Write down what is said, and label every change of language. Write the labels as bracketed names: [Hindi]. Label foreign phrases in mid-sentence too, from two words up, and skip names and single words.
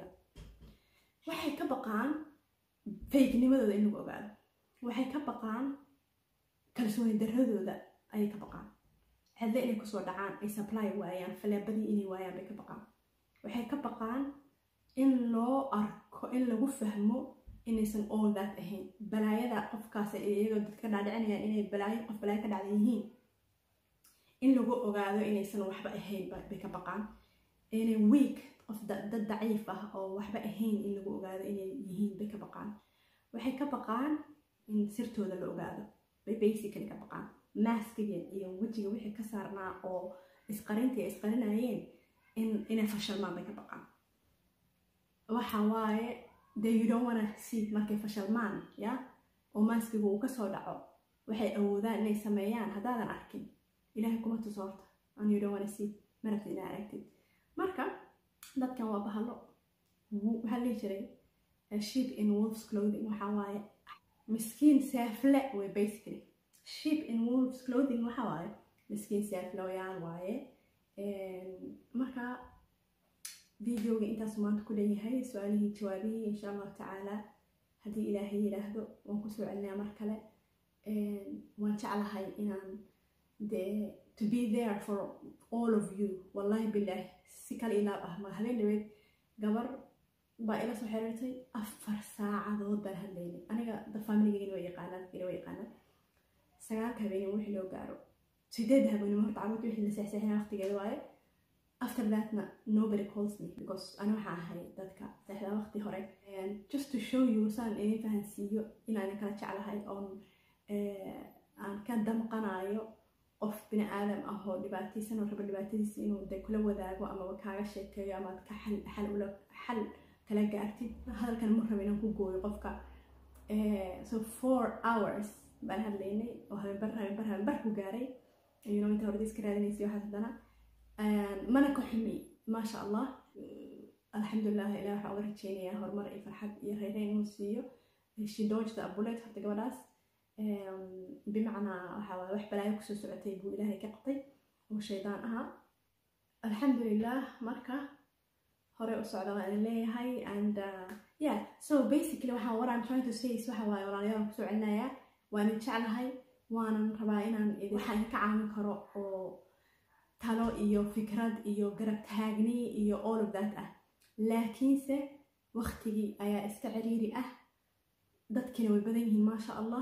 [Somali] waxay ka baqaan fayknimadooda in lagu ogaado, waxay ka baqaan kalsooni daradooda ayay ka baqaan, hadle inay kusoo dhacaan ay supply waayaan, faleebadii inay waayaan bay ka baqaan. waxay ka baqaan in loo arko in lagu fahmo inaysan all that ahayn, balaayada qofkaas iyagoo dadka dhaadhicinayaan inay qof balaayo ka dhacda yihiin in lagu ogaado inaysan waxba ahayn bay ka baqaan. inay weak qof dad daciif ah oo waxba ahayn in lagu ogaado inay yihiin bay ka baqaan. waxay ka baqaan in sirtooda la ogaado bay basically ka baqaan. maaskiga iyo wejiga wixii ka saarnaa oo isqarintii ay isqarinayeen inay fashalmaan bay ka baqaan. waxa waaye [English] you don't wanna see [Somali] markay fashalmaan ya oo maaskiga uu kasoo dhaco waxay awoodaan inay sameeyaan haddaadan arkin ilaahay kuma tuso horta [English] and you don't wanna see [Somali] marabtid inaa aragtid. marka dadkan waa bahalo waxaa lihi jiray [English] sheep in wolf's clothing, [Somali] waxaa waaye miskiin seefle way basically. [English] sheep in wolf's clothing [Somali] waxaa waaye miskiin seeflooyaan waaye. marka videoga intaas maanta ku leeyahay su-aalihii jawaabihii [Arabic] إن شاء الله تعالى [Somali] haddii ilaahay yidhaahdo waan kusoo celinaa mar kale. waan jeclahay inaan to be there for all of you. [Arabic] والله بالله [Somali] si kale ilaab ah ma habeen dhaweed gabar baa ila soo xiriirtay 4 saacadood baan hadlaynay aniga familigayga way yaqaanaan 9 habeenimo wixii loo gaaro 8 habeenimo horta caawinta wixii la seexseexinaa waqtigeeda waaye. [English] after that nobody calls me because [Somali] ana waxaan ahay dadka seexda waqti hore. [English] just to show you [Somali] saan idin fahansiiyo inaan kala jeclahay oon aan ka damqanayo qof bini aadam ah oo dhibaataysan oo raba dhibaatadiisa inuu kula wadaago ama kaaga sheekeeyo ama ka xal kala gaartid. hadalkan ma rabo inaan ku gooyo qofka. so 4 hours baan hadlaynay oo habeenbar ku gaaray inta hore iska raadinaysay waxaas haddana mana ka xumi [Arabic] ما شاء الله. [Somali] alxamdulilah ilaah waxaan uga rajeynayaa horumar iyo farxad iyo reereyn inuu siiyo. [English] she dodged a bullet [Somali] horta gabadhaas bimacnaa waxaa waaye wax balaayo kusoo socotay buu ilaahay ka qabtay oo shaydaan ahaa. alxamdulilah marka hore u socda waan leeyahay. [English] and yeah so basically what I'm trying to say is [Somali] waxa waaye walaalayaal kusoo celinayaa waan jeclahay waanan rabaa inaan waxaan ka caawin karo oo talo iyo fikrad iyo garab taagni iyo [English] all of that [Somali] ah. laakiinse waqtigii ayaa iska ciriiri ah, dadkina way badan yihiin [Arabic] ما شاء الله.